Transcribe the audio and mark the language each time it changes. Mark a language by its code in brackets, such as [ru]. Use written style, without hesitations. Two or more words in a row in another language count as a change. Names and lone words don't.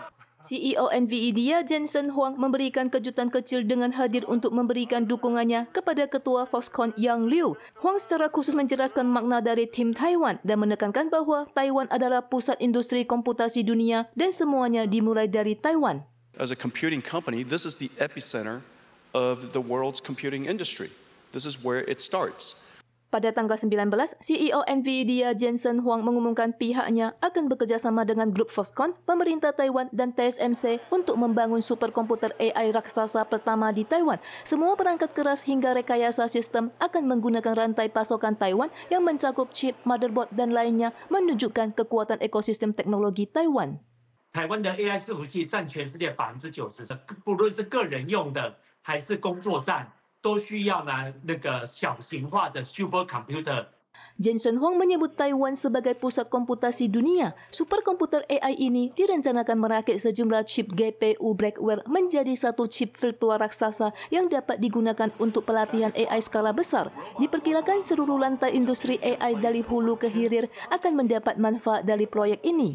[id] CEO Nvidia Jensen Huang memberikan kejutan kecil dengan hadir untuk memberikan dukungannya kepada ketua Foxconn Yang Liu. Huang secara khusus menjelaskan makna dari tim Taiwan dan menekankan bahwa Taiwan adalah pusat industri komputasi dunia dan semuanya dimulai dari Taiwan. [en] As a computing company, this is the epicenter of the world's computing industry. This is where it starts. [id] Pada tanggal 19, CEO Nvidia Jensen Huang mengumumkan pihaknya akan bekerjasama dengan grup Foxconn, pemerintah Taiwan dan TSMC untuk membangun superkomputer AI raksasa pertama di Taiwan. Semua perangkat keras hingga rekayasa sistem akan menggunakan rantai pasokan Taiwan yang mencakup chip, motherboard dan lainnya, menunjukkan kekuatan ekosistem teknologi Taiwan. [zh] 台湾的 AI 伺服器占全世界90%，不论是个人用的还是工作站，都需要那个小型化的 supercomputer。 [id] Jensen Huang menyebut Taiwan sebagai pusat komputasi dunia. Superkomputer AI ini direncanakan merakit sejumlah chip GPU Blackwell menjadi satu chip virtual raksasa yang dapat digunakan untuk pelatihan AI skala besar. Diperkirakan seluruh lantai industri AI dari hulu ke hilir akan mendapat manfaat dari proyek ini.